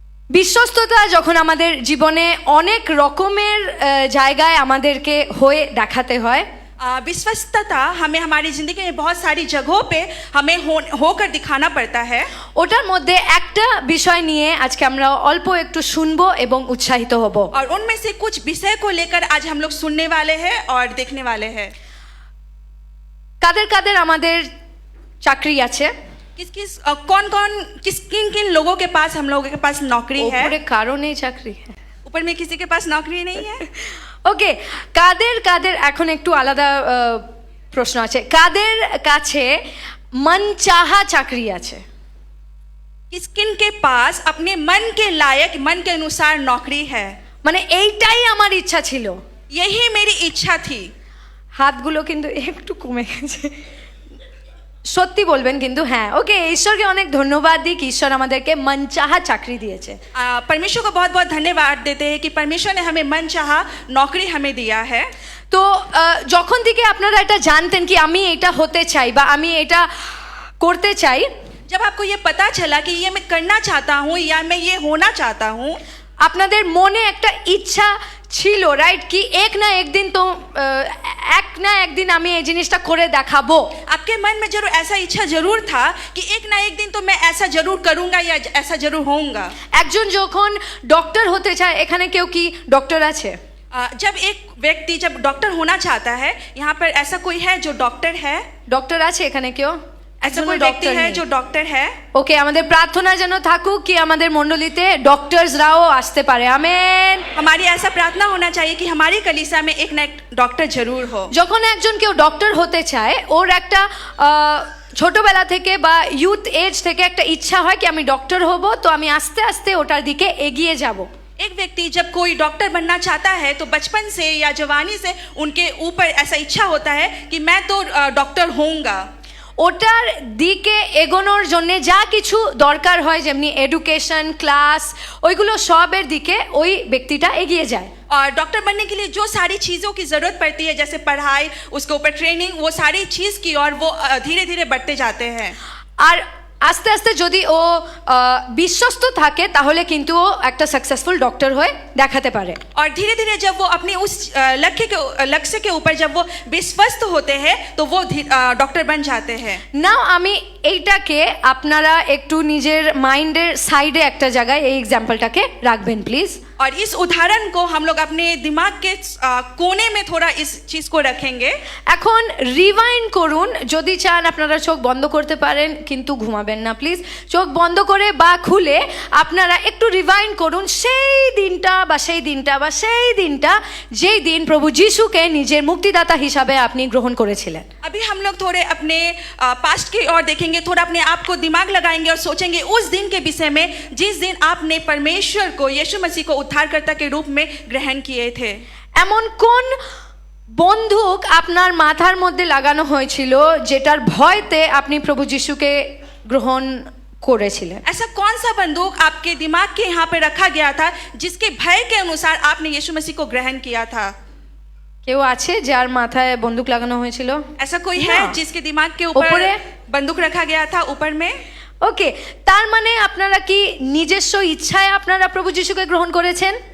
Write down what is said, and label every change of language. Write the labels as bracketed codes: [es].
[bn] বিশ্বস্ততা যখন আমাদের জীবনে অনেক রকমের জায়গায় আমাদেরকে হয়ে দেখাতে হয়, [hi] विश्वस्तता हमें हमारी जिंदगी में बहुत सारी जगहों पे हमें होकर दिखाना पड़ता है। [bn] ওটার মধ্যে একটা বিষয় নিয়ে আজকে আমরা অল্প একটু শুনবো এবং উৎসাহিত হব। [hi] और उनमें से कुछ विषय को लेकर आज हम लोग सुनने वाले हैं और देखने वाले हैं। [bn] কাদের কাদের আমাদের চাকরি আছে? [hi] किस किस कौन कौन किन किन लोगों के पास हम लोगों के पास नौकरी है? [bn] উপরে কারো নেই চাকরি? [hi] ऊपर में किसी के पास नौकरी नहीं है? [bn] ওকে, কাদের কাদের এখন একটু আলাদা প্রশ্ন আছে, কাদের কাছে মন চাহা চাকরি আছে? [hi] किस किन के पास अपने मन के लायक मन के अनुसार नौकरी है? [bn] মানে এইটাই আমার ইচ্ছা ছিল। [hi] यही मेरी इच्छा थी। [bn] হাতগুলো কিন্তু একটু কমে গেছে। সত্যি বলবেন কিন্তু? হ্যাঁ, ওকে, ঈশ্বরকে অনেক ধন্যবাদ দিই কি ঈশ্বর আমাদেরকে মন চাহা চাকরি দিয়েছে। [hi] परमेश्वर को बहुत बहुत धन्यवाद देते हैं कि परमेश्वर ने हमें मन चाहा नौकरी हमें दिया है। [bn] তো যখন থেকে আপনারা এটা জানতেন কি আমি এটা হতে চাই বা আমি এটা করতে চাই, [hi] जब आपको ये पता चला कि ये मैं करना चाहता हूँ या मैं ये होना चाहता हूँ, [bn] আপনাদের মনে একটা ইচ্ছা ছিল, রাইট? কি এক না একদিন তো এক না একদিন আমি এই জিনিসটা করে দেখাবো। [hi] आपके मन में जरूर ऐसा इच्छा जरूर था कि एक ना एक दिन तो मैं ऐसा जरूर करूँगा या ऐसा जरूर होऊंगा। [bn] একজন যখন ডক্টর হতে চায়, এখানে কেউ কি ডক্টর আছে? [hi] जब एक व्यक्ति जब डॉक्टर होना चाहता है, यहाँ पर ऐसा कोई है जो डॉक्टर है? [bn] ডক্টর আছে এখানে কেউ? [hi] ऐसा कोई व्यक्ति है जो डॉक्टर है? [bn] ওকে, আমাদের প্রার্থনা যেন থাকুক কি আমাদের মণ্ডলীতে ডক্টরসরাও আসতে পারে। আমেন। [hi] हमारी ऐसा प्रार्थना होना चाहिए कि हमारी कलीसिया में एक ना एक डॉक्टर जरूर हो। [bn] যখন একজন কেউ ডক্টর হতে চায়, ওর একটা ছোটবেলা থেকে বা ইউথ এজ থেকে একটা ইচ্ছা হয় কি আমি ডক্টর হব, তো আমি আস্তে আস্তে ওটার দিকে এগিয়ে যাব। [hi] एक व्यक्ति जब कोई डॉक्टर बनना चाहता है तो बचपन से या जवानी से उनके ऊपर ऐसा इच्छा होता है कि मैं तो डॉक्टर होऊंगा। [bn] ওটার দিকে এগোনোর জন্য যা কিছু দরকার হয়, যেমনি এডুকেশন, ক্লাস, ওইগুলো সবের দিকে ওই ব্যক্তিটা এগিয়ে যায়। [hi] और डॉक्टर बनने के लिए जो सारी चीज़ों की ज़रूरत पड़ती है, जैसे पढ़ाई, उसके ऊपर ट्रेनिंग, वो सारी चीज़ की और वो धीरे धीरे बढ़ते जाते हैं। [bn] আর আস্তে আস্তে যদি ও বিশ্বস্ত থাকে তাহলে কিন্তু ও একটা সাকসেসফুল ডক্টর হয়ে দেখাতে পারে। [hi] और धीरे धीरे जब वो अपने उस लक्ष्य के ऊपर जब वो विश्वस्त होते हैं तो वो डॉक्टर बन जाते हैं। [bn] নাও আমি এইটাকে আপনারা একটু নিজের মাইন্ডের সাইডে একটা জায়গায় এই এক্সাম্পলটাকে রাখবেন প্লিজ। [hi] और इस उदाहरण को हम लोग अपने दिमाग के कोने में थोड़ा इस चीज को रखेंगे। [bn] এখন রিভাইন্ড করুন, যদি চান আপনারা চোখ বন্ধ করতে পারেন, কিন্তু ঘুমাবেন না প্লিজ। চোখ বন্ধ করে বা খুলে আপনারা একটু রিভাইন্ড করুন সেই দিনটা বা সেই দিনটা বা সেই দিনটা যেই দিন প্রভু যিশুকে নিজের মুক্তিদাতা হিসাবে আপনি গ্রহণ করেছিলেন। [hi] अभी हम लोग थोड़े अपने पास्ट की ओर देखेंगे, थोड़ा अपने आप को दिमाग लगाएंगे और सोचेंगे उस दिन के विषय में जिस दिन आपने परमेश्वर को, यीशु मसीह को उद्धारकर्ता के रूप में ग्रहण किए थे। [bn] এমন কোন বন্দুক আপনার মাথার মধ্যে লাগানো হয়েছিল যেটার ভয়তে আপনি প্রভু যিশুকে গ্রহণ করেছিলেন? [hi] ऐसा कौन सा बंदूक आपके दिमाग के यहाँ पे रखा गया था जिसके भय के अनुसार आपने यीशु मसीह को ग्रहण किया था? [bn] কেউ আছে যার মাথায় বন্দুক লাগানো হয়েছিল? [hi] ऐसा कोई है ना। जिसके दिमाग के ऊपर ऊपर है? बंदूक रखा गया था ऊपर में? [bn] ওকে, তার মানে আপনারা কি নিজস্ব ইচ্ছায় আপনারা প্রভু যিশুকে গ্রহণ করেছেন?